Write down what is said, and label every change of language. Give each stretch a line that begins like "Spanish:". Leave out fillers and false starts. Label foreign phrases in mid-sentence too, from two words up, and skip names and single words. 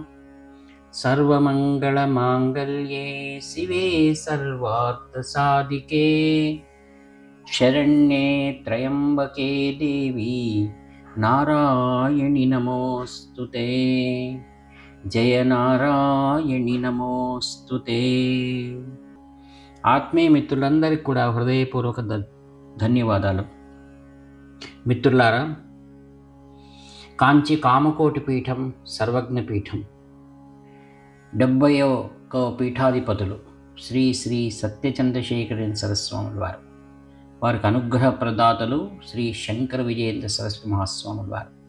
Sanskrit: सर्वमङ्गलमाङ्गल्ये शिवे सर्वार्थसाधिके शरण्ये त्र्यम्बके देवी नारायणि नमोऽस्तुते। जय नारायणि नमोऽस्तुते।
Telugu: ఆత్మీయ మిత్రులందరికీ కూడా హృదయపూర్వక ధన్యవాదాలు. మిత్రులారా, కాంచి కామకోటి పీఠం సర్వజ్ఞపీఠం 71వ పీఠాధిపతులు శ్రీ శ్రీ సత్యచంద్రశేఖరేంద్ర సరస్వాముల వారు, వారికి అనుగ్రహ ప్రదాతలు శ్రీ శంకర విజయేంద్ర సరస్వతి మహాస్వాముల వారు.